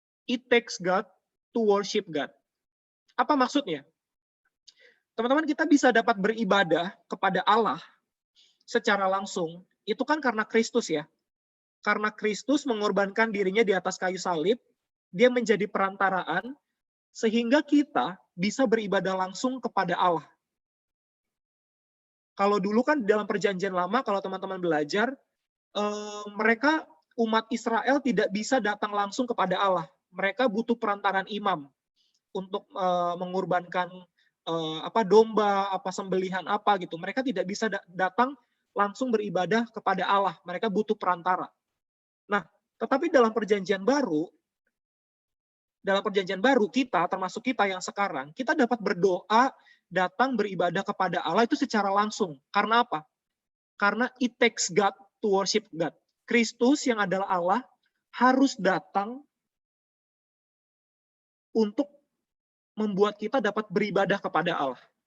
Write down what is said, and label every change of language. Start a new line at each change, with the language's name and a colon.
English: It takes God to worship God.
Indonesian: Apa maksudnya? Teman-teman, kita bisa dapat beribadah kepada Allah secara langsung, itu kan karena Kristus ya. karena Kristus mengorbankan dirinya di atas kayu salib, dia menjadi perantaraan, sehingga kita bisa beribadah langsung kepada Allah. Kalau dulu kan dalam perjanjian lama, kalau teman-teman belajar, mereka umat Israel tidak bisa datang langsung kepada Allah. Mereka butuh perantaran imam untuk mengorbankan domba, sembelihan apa gitu. Mereka tidak bisa datang langsung beribadah kepada Allah. Mereka butuh perantara. Nah, tetapi dalam perjanjian baru kita, termasuk kita yang sekarang, kita dapat berdoa, datang beribadah kepada Allah itu secara langsung. Karena apa? Karena
English: it takes God to worship God.
Indonesian: Kristus yang adalah Allah harus datang untuk membuat kita dapat beribadah kepada Allah.